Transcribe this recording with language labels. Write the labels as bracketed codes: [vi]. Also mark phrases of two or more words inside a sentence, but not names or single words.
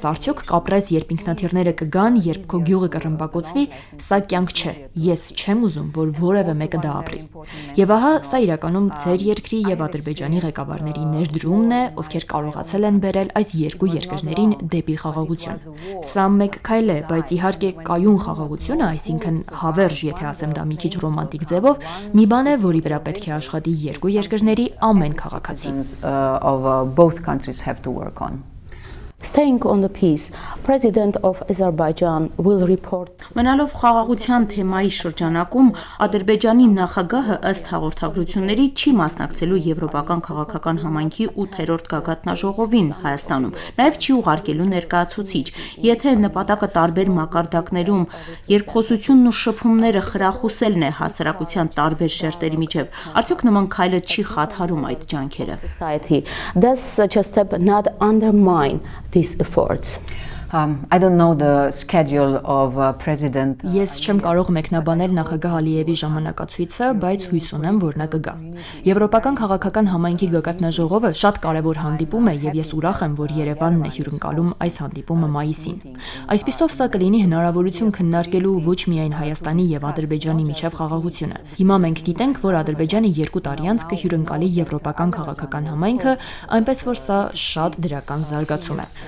[hy] արդյոք կապրես, երբ ինքնաթիռները կգան, երբ քո գյուղը կռմբակոծվի, սա կյանք չէ։ Ես չեմ ուզում, որ որևէ մեկը դա ապրի։ Եվ ահա սա իրականում ձեր երկրի եւ Ադրբեջանի ղեկավարների ներդրումն է, ովքեր կարողացել են բերել այս երկու երկրներին դեպի խաղաղություն։ Սա մեկ քայլ է, բայց իհարկե կայուն խաղաղությունը, այսինքն հավերժ, եթե ասեմ դա մի քիչ ռոմանտիկ ձևով, մի բան է, որի վրա պետք է աշխատի երկու երկրների ամեն քաղաքացի։ [en] Both countries have to work on. Staying on the peace, President of Azerbaijan will report. [hy] Մնալով խաղաղության թեմայի շրջանակում Ադրբեջանի նախագահը ըստ հաղորդագրությունների չի մասնակցելու Եվրոպական քաղաքական համայնքի 8-րդ գագաթնաժողովին Հայաստանում, նաև չի ուղարկելու ներկայացուցիչ։ Եթե նպատակը տարբեր մակարդակներում երկխոսությունն ու շփումները խրախուսելն է հասարակության տարբեր շերտերի միջև, արդյոք նման քայլը չի խաթարում այդ ջանքերը։ [en] Society does such a step not undermine these efforts? I don't know the schedule of President. [hy] Ես չեմ կարող մեկնաբանել նախագահ Ալիևի ժամանակացույցը, բայց հույս ունեմ, որ նա կգա։ Եվրոպական քաղաքական համայնքի գագաթնաժողովը շատ կարևոր հանդիպում է եւ ես ուրախ եմ, որ Երևանն է հյուրընկալում այս հանդիպումը մայիսին։ Այսպիսով սա կլինի հնարավորություն քննարկելու ոչ միայն Հայաստանի եւ Ադրբեջանի միջև խաղաղությունը։ Հիմա մենք գիտենք, որ Ադրբեջանը 2 տարի անց կհյուրընկալի Եվրոպական քաղաքական համայնքը, այնպես որ սա շատ դրական զարգացում է։